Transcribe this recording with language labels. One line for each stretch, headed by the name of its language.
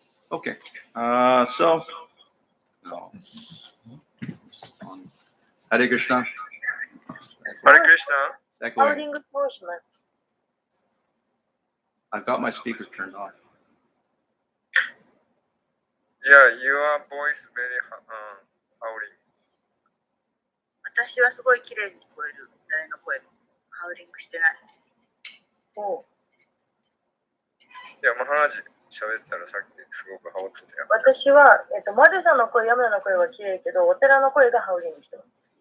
English: Okay. So. No.
Sanskrit: Hare Krishna.
Japanese: ハレクリシナ。ハウリングどうします？
English: I've got my speaker turned off. Yeah, your voice very howling.
Japanese: 私はすごい綺麗に聞こえる。誰の声もハウリングしてない。おう。いや、マハラジ喋ったらさっきすごくハウってたよ。私は、マデさんの声、山田の声は綺麗けど、お寺の声がハウリングしてます。